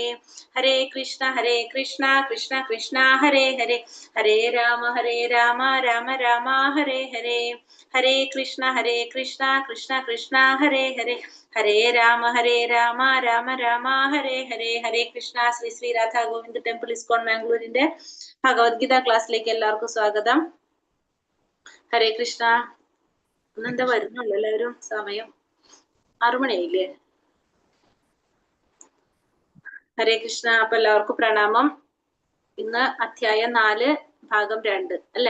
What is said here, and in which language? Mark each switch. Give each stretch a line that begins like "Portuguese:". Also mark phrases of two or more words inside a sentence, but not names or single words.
Sanskrit: Hare Krishna Krishna Krishna Hare Hare Hare Rama Rama Rama Hare Hare. Hare Krishna Krishna Krishna Hare Hare Hare Rama Rama Rama Hare Hare.
Malayalam: Hare Krishna. Sri Sri Radha Govind Temple ISKCON Mangalore Bhagavad Gita ക്ലാസ്സിലേക്ക് എല്ലാവർക്കും സ്വാഗതം. ഹരേ കൃഷ്ണ. ഇന്നെന്താ വരുന്നുള്ളൂ എല്ലാവരും? സമയം 6 മണിയായില്ലേ? ഹരേ കൃഷ്ണ. അപ്പൊ എല്ലാവർക്കും പ്രണാമം. ഇന്ന് അധ്യായം 4 ഭാഗം 2 അല്ലെ?